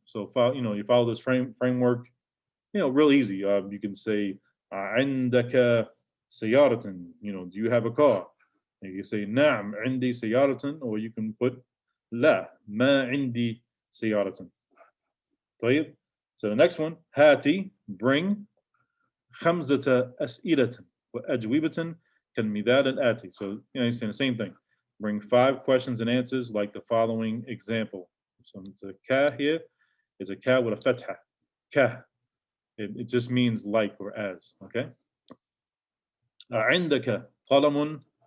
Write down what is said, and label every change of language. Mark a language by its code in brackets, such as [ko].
[en] So you follow this framework, real easy. You can say [ar] عندك سيارة? [en] Do you have a car? And you can say [ar] نعم عندي سيارة, [en] or you can put [ar] لا ما عندي سيارة. طيب. [en] So the next one, [ar] هاتي, [en] bring [ar] خمسة أسئلة وأجوبة كالمثال الآتي. [en] So you're saying the same thing. Bring 5 questions and answers like the following example. So it's a ka here. It's a ka with a fatha. Ka. It just means like or as. Okay. [ar] عندك قلم?